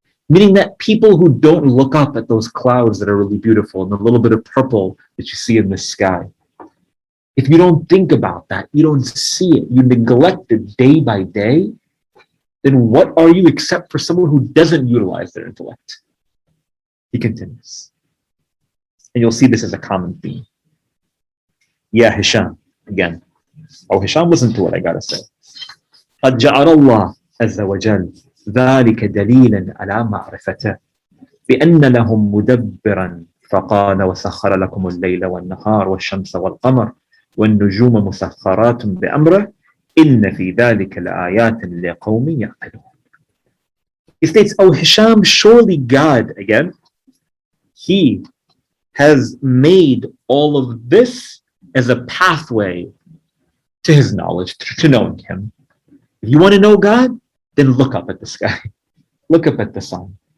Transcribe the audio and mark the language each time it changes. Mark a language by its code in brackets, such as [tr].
[en] Meaning that people who don't look up at those clouds that are really beautiful and the little bit of purple that you see in the sky, if you don't think about that, you don't see it, you neglect it day by day, then what are you except for someone who doesn't utilize their intellect? He continues. And you'll see this as a common theme. Yeah, Hisham, again. Oh, Hisham, listen to what I gotta say. [ar] قد جعل الله عز وجل ذلك دليلا على معرفته بأن لهم مدبرا فقال وسخر لكم الليل والنهار والشمس والقمر والنجوم مسخرات بأمره إن في ذلك لآيات لقوم يعقلون. [en] He states, oh Hisham, surely God, again, He has made all of this as a pathway to His knowledge, to knowing Him. If you want to know God, then look up at the sky. Look up at the sun.